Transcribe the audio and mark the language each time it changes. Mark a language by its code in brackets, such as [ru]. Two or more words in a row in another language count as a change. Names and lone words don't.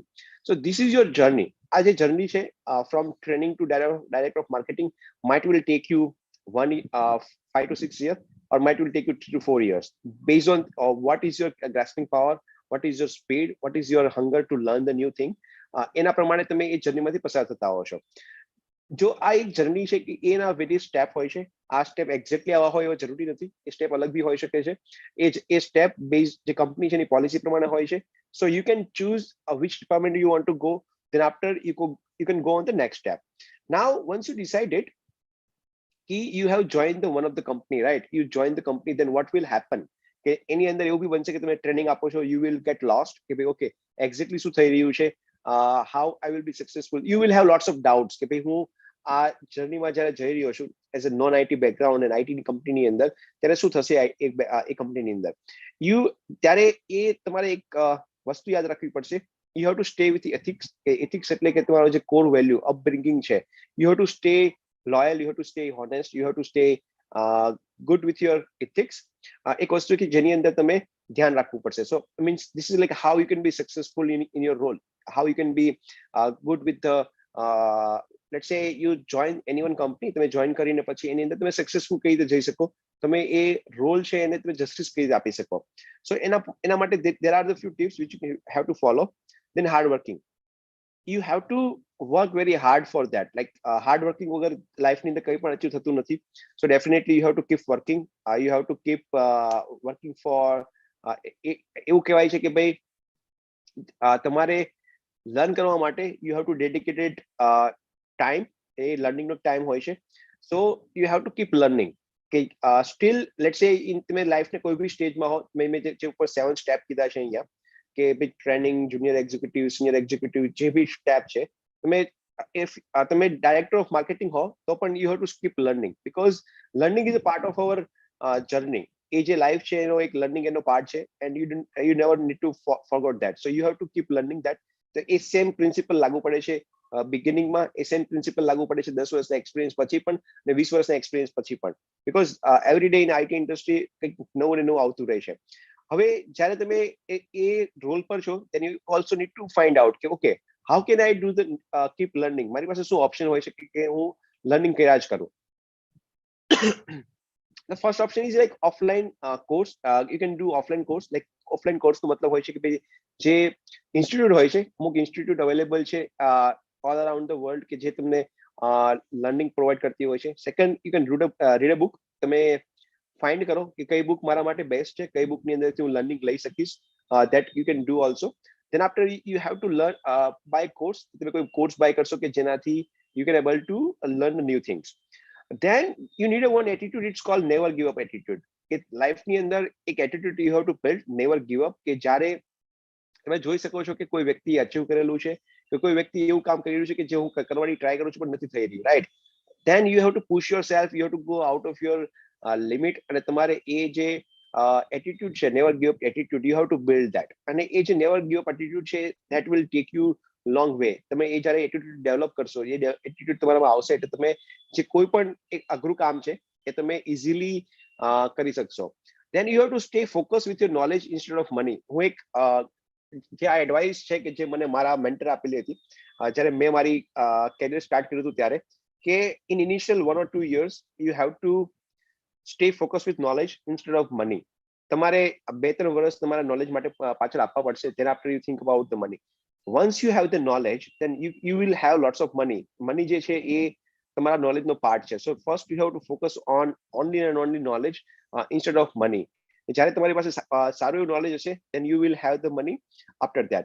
[en] So this is your journey. As a journey from training to director of marketing might will take you 5 to 6 years, or might will take you 3 to 4 years, based on what is your grasping power, what is your speed, what is your hunger to learn the new thing. [gu] એના પ્રમાણે તમે એ જર્નીમાંથી પસાર થતા હો છો. જો આ એક જર્ની છે કે એના વેરિયસ સ્ટેપ હોય છે. આ સ્ટેપ એક્ઝેક્ટલી આવા હોય એવો જરૂરી નથી. એ સ્ટેપ અલગ બી હોઈ શકે છે. એ સ્ટેપ બેઝ જે કંપની છે એની પોલિસી પ્રમાણે હોય છે. [en] so you can choose which department you want to go. Then after you can go on the next step. Now once you decided you have joined the one of the company, right? You join the company, then what will happen? [gu] કે એની અંદર એવું બી બનશે કે તમે ટ્રેનિંગ આપો છો, [en] you will get lost [gu] કે ભાઈ [en] okay exactly [gu] શું થઈ રહ્યું છે, [en] how I will be successful. You will have lots of doubts [gu] કે ભાઈ હું આ જર્નીમાં જ્યારે જઈ રહ્યો છું [en] as a non IT background [gu] અને આઈટી કંપનીની અંદર ત્યારે શું થશે એ કંપનીની અંદર. ત્યારે એ તમારે એક વસ્તુ યાદ રાખવી પડશે. [en] You have to stay with the ethics. [gu] Ethics એટલે કે તમારો જે [en] core value upbringing [gu] છે. [en] You have to stay loyal, you have to stay honest, you have to stay good with your ethics. [gu] એક વસ્તુ કે જેની અંદર તમે ધ્યાન રાખવું પડશે. [en] So means this is like how you can be successful in your role, how you can be good with the let's say you join any one company, [gu] તમે જોઈન કરીને પછી એની અંદર તમે સક્સેસફુલ કઈ રીતે જઈ શકો, તમે એ રોલ છે એને તમે જસ્ટિસ કઈ રીતે આપી શકો. [en] સો [gu] એના માટે [en] there are the few tips which you have to follow. Then hard working. You have to work very hard for that. Like hard working [gu] વગર લાઈફ ની અંદર કઈ પણ અચીવ થતું નથી. [en] So definitely you have to keep working. You have to keep working for [gu] એવું કહેવાય છે કે ભાઈ તમારે લર્ન કરવા માટે [en] you have to dedicated time. [gu] એ લર્નિંગ નો ટાઈમ હોય છે. [en] So you have to keep learning. [gu] કે [en] still let's say [gu] તમે લાઈફ ને કોઈ બી સ્ટેજમાં હો, મેં જે ઉપર 7 સ્ટેપ કીધા છે અહીંયા કે ભાઈ ટ્રેનિંગ, [en] junior executive, senior executive, [gu] જે બી સ્ટેપ છે તમે [en] director of marketing [gu] હો તો પણ [en] you have to skip learning, because learning is a part of our journey. [gu] એ જે લાઈફ છે એનો એક લર્નિંગ એનો પાર્ટ છે, [en] and you never need to forgot that. So you have to keep learning that. [gu] તો એ [en] same principle [gu] લાગુ પડે છે બિગિનિંગમાં, એ [en] same principle [gu] લાગુ પડે છે 10 વર્ષના એક્સપિરિયન્સ પછી પણ અને 20 વર્ષના એક્સપિરિયન્સ પછી પણ, [en] because every day in IT industry [gu] કંઈક નવું ને નવું આવતું રહે છે. હવે જ્યારે તમે એ રોલ પર છો, [en] then you also need to find out [gu] કે [en] okay, how can I do the keep learning? [gu] મારી પાસે શું ઓપ્શન હોય છે કે હું લર્નિંગ કર્યા જ કરું. [en] The first option is like offline course. You can do offline course. Like offline course [gu] નો મતલબ હોય છે કે ભાઈ જે ઇન્સ્ટિટ્યૂટ હોય છે, અમુક ઇન્સ્ટિટ્યૂટ અવેલેબલ છે [en] all around the world [gu] કે જે તમને [en] learning provide [gu] કરતી હોય છે. [en] Second, you can read a book. [gu] તમે ફાઇન્ડ કરો કે કઈ બુક મારા માટે બેસ્ટ છે, કઈ બુકની અંદરથી હું લર્નિંગ લઈ શકીશ. [en] That you can do also. Then after you have to learn by course. [gu] તમે કોઈ [en] course buy [gu] કરશો કે જેનાથી [en] you can able to learn new things. Then you need a one attitude. It's called never give up attitude. [gu] કે લાઈફની અંદર એક એટીટ્યુડ [en] you have to build, never give up. [gu] કે જ્યારે તમે જોઈ શકો છો કે કોઈ વ્યક્તિ અચીવ કરેલું છે કે કોઈ વ્યક્તિ એવું કામ કરી રહ્યું છે કે જે હું કરવાની ટ્રાય કરું છું પણ નથી થઈ રહ્યું, રાઈટ? [en] then you have to push yourself, you have to go out of your limit. [gu] અને તમારે એ જે એટીટ્યુડ છે, [en] never give up attitude, you have to build that. [gu] અને એ જે [en] never give up attitude છે, that will take you long way. [gu] તમે એ જ્યારે એટીટ્યુડ ડેવલપ કરશો, એ એટીટ્યુડ તમારામાં આવશે એટલે તમે જે કોઈ પણ એક અઘરું કામ છે એ તમે ઇઝીલી કરી શકશો. [en] then you have to stay focused with your knowledge instead of money. [gu] હું એક જે આ એડવાઇસ છે કે જે મને મારા મેન્ટર આપેલી હતી જ્યારે મેં મારી કેરિયર સ્ટાર્ટ કર્યું હતું ત્યારે, કે [en] in initial 1 or 2 years you have to stay focused with knowledge instead of money. [gu] તમારે 2-3 વર્ષ તમારા નોલેજ માટે પાછળ આપવા પડશે. [en] then after you think about the money. once you have the knowledge, then you will have lots of money. [gu] money જે છે એ તમારા નોલેજનો પાર્ટ છે. [en] so first you have to focus on only and only knowledge instead of money. [gu] જ્યારે તમારી પાસે સારું એવું નોલેજ હશે, [en] then you will have the money after that.